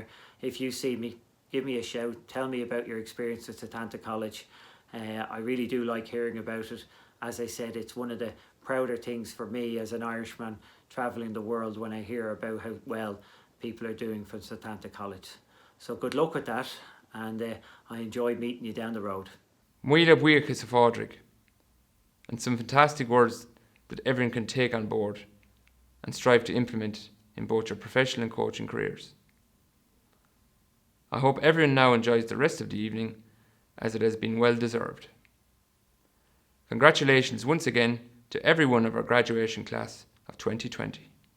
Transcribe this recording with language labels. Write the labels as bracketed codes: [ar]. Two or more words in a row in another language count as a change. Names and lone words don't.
[en] If you see me, give me a shout. Tell me about your experience at Setanta College. I really do like hearing about it. As I said, it's one of the prouder things for me as an Irishman travelling the world when I hear about how well people are doing from Setanta College. So good luck with that, and I enjoy meeting you down the road. [ga] Muile buíochas a fádric, [en] and some fantastic words that everyone can take on board and strive to implement in both your professional and coaching careers. I hope everyone now enjoys the rest of the evening, as it has been well deserved. Congratulations once again to every one of our graduation class of 2020.